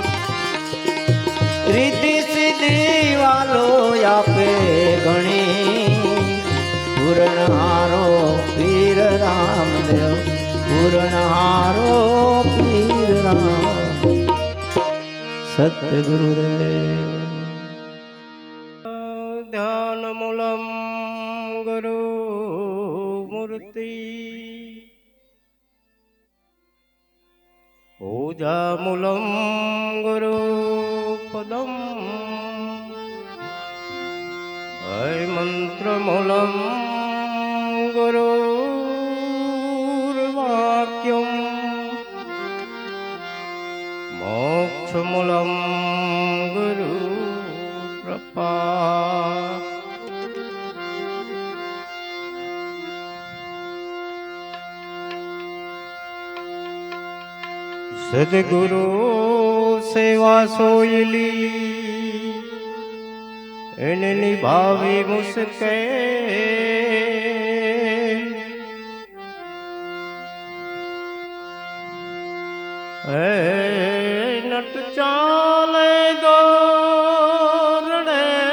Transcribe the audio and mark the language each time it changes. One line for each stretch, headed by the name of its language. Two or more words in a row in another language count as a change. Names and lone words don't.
Gujarati: રીધી સીધી વાલો આપે ઘણી, પૂરણ હારો વીર રામદેવ, પૂરણ હારો વીર રામ.
Sanskrit: સતગુરુદેવ. ધ્યાન મૂલમ ગુરુ મૂર્તિ, पूजामूलं गुरुपदम् मन्त्रमूलं गुरुर्वाक्यम् मोक्षमूलं गुरुकृपा
Gujarati: સદ્ગુરુ સેવા સોયલી એને નિભાવી મુશ્કેલ નટ ચાલે દોરડે